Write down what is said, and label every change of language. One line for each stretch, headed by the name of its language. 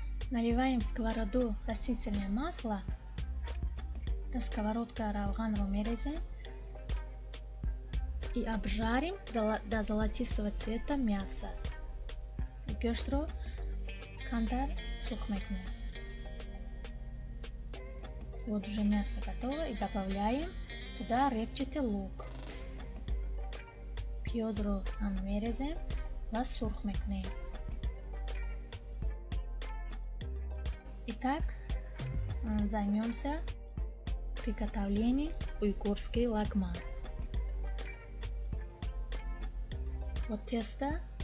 Russian: Наливаем в сковороду растительное масло.
Tajik: Дар сковородка равганро мерезем
Russian: и обжарим до золотистого цвета мясо.
Tajik: Гӯштро камтар сухо мекунем.
Russian: Вот уже мясо готово и добавляем туда репчатый лук.
Tajik: пиёзро ҳам мерезем ва сурх мекунем.
Russian: Итак, займемся приготовлением уйгурский лагман. Вот тесто.